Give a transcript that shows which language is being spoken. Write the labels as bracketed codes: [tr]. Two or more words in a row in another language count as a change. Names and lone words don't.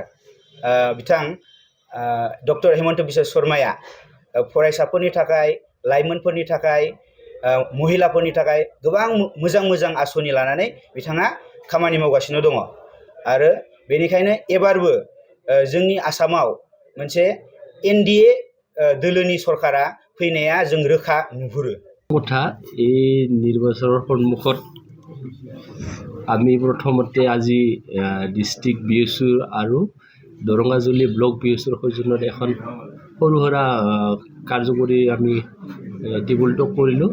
[brx] बिथां डक्टर हेमन्त बिश्व शर्माया फरायसाफोरनि थाखाय लाइमोनफोरनि थाखाय महिलाफोरनि थाखाय गोबां मोजां मोजां आसनि लानानै बिथाङा खामानि मावगासिनो दङ आरो बेनिखायनो एबारबो जोंनि आसामाव मोनसे एनडिए दोलोनि सरकारा फैनाया जों रोखा नुहुरो। [as] কথা এই নিৰ্বাচনৰ সন্মুখত আমি প্ৰথমতে আজি ডিষ্ট্ৰিক্ট বিএছুৰ আৰু দৰঙাজুলি ব্লক বিএছুৰ সৌজন্যত এখন সৰু সুৰা কাৰ্যকৰী আমি টেবুল টক কৰিলোঁ।